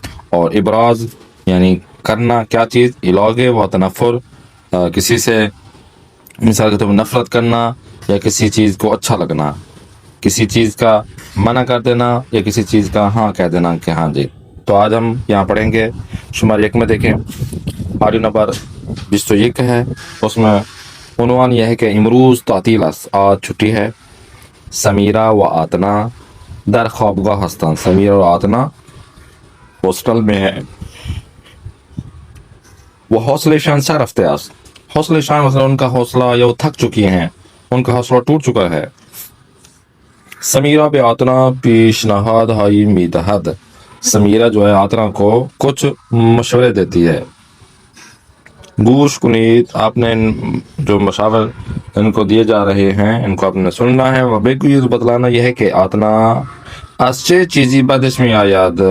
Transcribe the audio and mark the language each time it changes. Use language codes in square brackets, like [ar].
[ur] اور ابراز یعنی کرنا کیا چیز، علاقے و تنفر کسی سے مثال کے طور پر نفرت کرنا یا کسی چیز کو اچھا لگنا، کسی چیز کا منع کر دینا یا کسی چیز کا ہاں کہہ دینا کہ ہاں جی. تو آج ہم یہاں پڑھیں گے شمار 1 میں. دیکھیں آڈیو نمبر 21 ہے، اس میں عنوان یہ ہے کہ [fa] امروز تعطیل است، [ur] آج چھٹی ہے. [fa] سمیرہ و آتنا در خوابگاه هستند. [ur] سمیرہ و آتنا ہاسٹل میں ہے. وہ [fa] حوصلے شان سر رفته است. [ur] حوصلے شان مثلا ان کا حوصلہ یا وہ تھک چکی ہیں، ان کا حوصلہ ٹوٹ چکا ہے. [fa] سمیرہ به آتنا پیشنهاد هایی میدهد. [ur] سمیرہ جو ہے آتنا کو کچھ مشورے دیتی ہے. [fa] گوش کنید، [ur] آپ نے جو مشاور ان کو دیے جا رہے ہیں ان کو آپ نے سننا ہے. [fa] و بگویید، [ur] بتلانا یہ ہے کہ [fa] آتنا از چه چیزی بدش می آید.